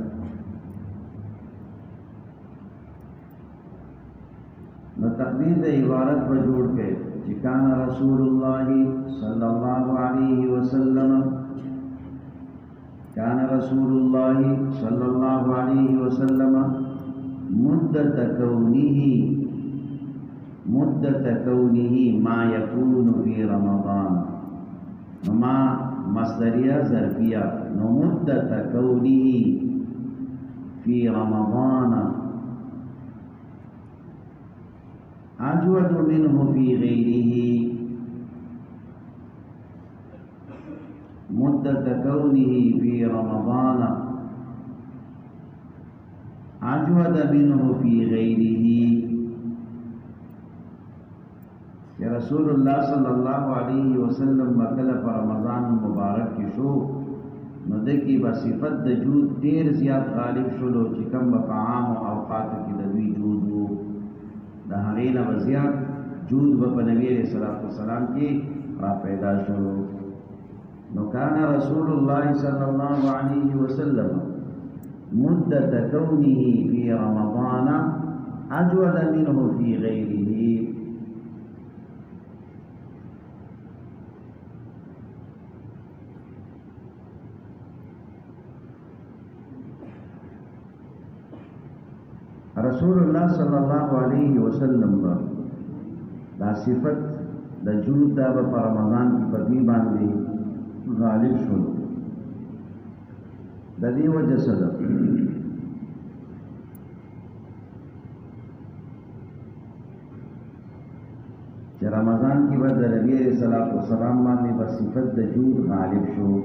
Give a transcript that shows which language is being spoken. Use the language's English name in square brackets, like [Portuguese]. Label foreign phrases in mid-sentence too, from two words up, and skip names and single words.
[Pashto] نو تقدیر د عبارت په جوړ کې چې [Arabic] کان رسول الله صلی الله علیه وسلم کان رسول الله صلی الله علیه وسلم مدت كونه ما يكون في رمضان ما مصدریه ظرفیه نو مدت كونه في رمضان أجود منه في غيره مدة كونه في رمضان أجود منه في غيره يا رسول الله صلى الله عليه [Pashto] وسلم بکله پر رمضان مبارک کی شو نو دکی بصفت د جود ډیر زیات غالب شلو چې کوم په عام اوقات کې د دوی جود وو د هغې نه به زیات جود به په نبي [Arabic] علیه الصلاة والسلام [Pashto] کې را پیدا شو. [Arabic] نو کان رسول الله صلی الله علیه وسلم مدة كونه في رمضان أجود منه في غيره. [Pashto] رسول الله [Arabic] صلی الله علیه وسلم [Pashto] دا صفت د جود دا په رمضان کې په دې باندې غالب شول. د دې وجه سره چې رمضان کې به د نبی [Arabic] علیه الصلاة والسلام [Pashto] باندې په صفت د جود غالب شو.